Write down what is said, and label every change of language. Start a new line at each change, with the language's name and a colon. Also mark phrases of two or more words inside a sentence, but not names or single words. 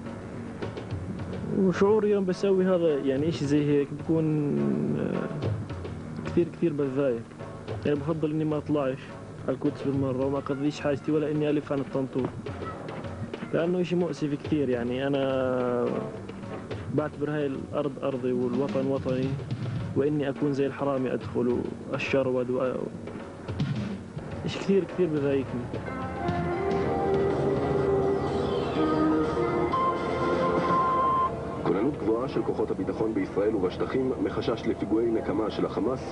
Arabic: وشعوري يوم بسوي هذا يعني اشي زي هيك بكون كثير بتضايق، يعني بفضل اني ما اطلعش على القدس بالمرة وما اقضيش حاجتي ولا اني الف عن الطنطور، لانه اشي مؤسف كثير. يعني انا بعتبر هاي الارض ارضي والوطن وطني، واني اكون زي الحرامي ادخل والشرود اشي كثير بضايقني.
Hebrew: כוננות גבוהה של כוחות הביטחון בישראל ובשטחים מחשש לפיגועי נקמה של החמאס.